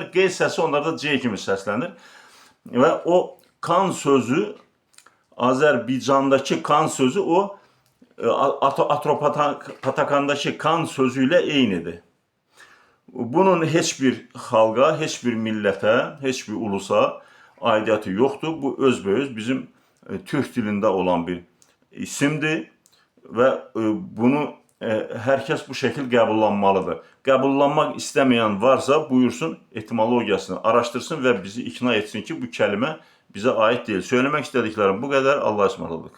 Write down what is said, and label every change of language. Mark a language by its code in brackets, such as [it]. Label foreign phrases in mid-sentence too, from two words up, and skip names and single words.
[tr] G sesi onlarda C kimi seslenir. Ve o kan sözü Azerbaycan'daki kan sözü o Atropatakandaki kan sözüyle eynidir. [az] Bunun hiçbir halqa, hiçbir millətə, hiçbir ulusa aidiyyatı yoxdur. Bu özbeöz bizim Türk dilində olan bir isimdir və bunu [tr] herkes bu şekil [az] qəbullanmalıdır. Qəbullanmaq istəməyən [tr] varsa buyursun etimologiyasını araştırsın ve bizi ikna etsin ki bu kelime bize ait değil. Söylemek istediklerim bu kadar. Allah'a ısmarladık.